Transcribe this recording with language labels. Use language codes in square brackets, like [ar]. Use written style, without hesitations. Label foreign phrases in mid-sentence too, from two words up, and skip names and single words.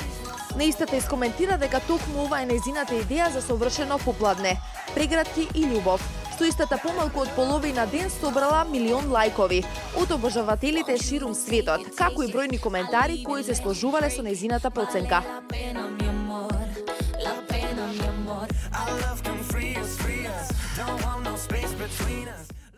[mk] На истата искоментира дека токму ова е нејзината идеја за совршено попладне, прегратки и љубов. Со истата помалку од половина ден собрала 1 милион лајкови од обожавателите ширум светот, како и бројни коментари кои се сложувале со нејзината проценка. [en] Our love can free us, don't want no space between us.